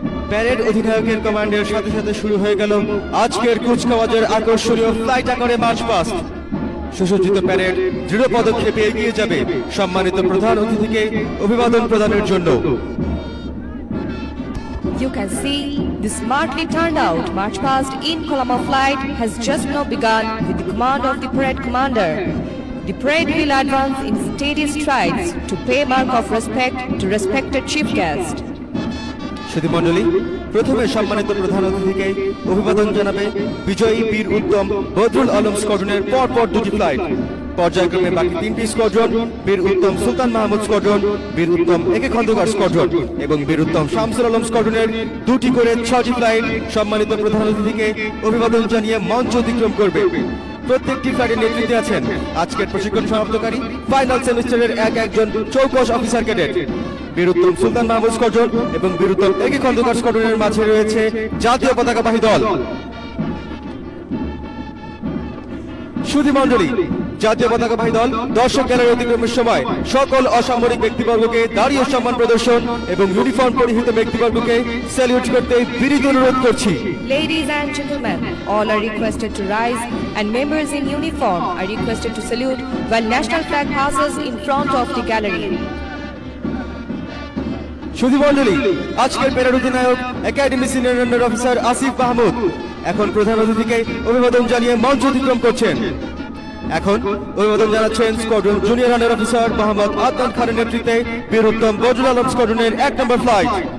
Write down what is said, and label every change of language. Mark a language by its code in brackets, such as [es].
[bn] Parade অধিনায়কের কমান্ডের সাথে সাথে শুরু হয়ে গেল আজকের কুচকাওয়াজের আকর্ষণীয় ফ্লাইট আকারে মার্চ পাস্ট। সুসজ্জিত প্যারেড দৃঢ় পদক্ষেপে এগিয়ে যাবে সম্মানিত প্রধান অতিথিকে অভিবাদন প্রদানের জন্য। [en] You can see the smartly turned out march past in Colombo flight has just now begun with the command of the parade commander. The parade will advance in steady strides to pay mark of respect to respected chief guest. [bn] সুধী মণ্ডলী, প্রথমে সম্মানিত প্রধান অতিথিকে অভিবাদন জানাবে বিজয়ী বীর উত্তম বদরুল আলম স্কোয়াড্রনের পরপর দুটি ফ্লাইট। পর্যায়ক্রমে বাকি তিনটি স্কোয়াড্রন বীর উত্তম সুলতান মাহমুদ স্কোয়াড্রন, বীর উত্তম একে খন্দকার স্কোয়াড্রন এবং বীর উত্তম শামসুল আলম স্কোয়াড্রনের দুটি করে 6টি ফ্লাইট সম্মানিত প্রধান অতিথিকে অভিবাদন জানিয়ে মঞ্চ অতিক্রম করবে। প্রত্যেকটি ফ্লাইটের নেতৃত্বে আছেন আজকের প্রশিক্ষণ সমাপ্তকারী ফাইনাল সেমিস্টারের একজন চৌকস অফিসার ক্যাডেট। বীর উত্তম সুলতান মাহমুদ স্কোয়াড্রন এবং বীর উত্তম একে খন্দকার স্কোয়াড্রনের মাঝে রয়েছে জাতীয় পতাকাবাহী দল। সুধী মণ্ডলী, জাতীয় পতাকাবাহী দল দর্শক গ্যালারি অতিক্রমের সময় সকল অসামরিক ব্যক্তিবর্গকে দাঁড়িয়ে সম্মান প্রদর্শন এবং ইউনিফর্ম পরিহিত ব্যক্তিবর্গকে স্যালিউট করতে বিনীত অনুরোধ করছি। [en] Ladies and gentlemen, all are requested to rise and members in uniform are requested to salute while national flag passes in front of the gallery. [bn] সুধী মণ্ডলী, আজকের প্যারেড অধিনায়ক academy senior under officer Asif Mahmud এখন প্রধান অতিথিকে অভিবাদন জানিয়ে মঞ্চ অতিক্রম করছেন। এখন অভিবাদন জানাচ্ছেন squadron junior under officer Mohammad Adnan খানের নেতৃত্বে বীর উত্তম বদরুল আলম স্কোয়াড্রনের 1 নম্বর ফ্লাইট।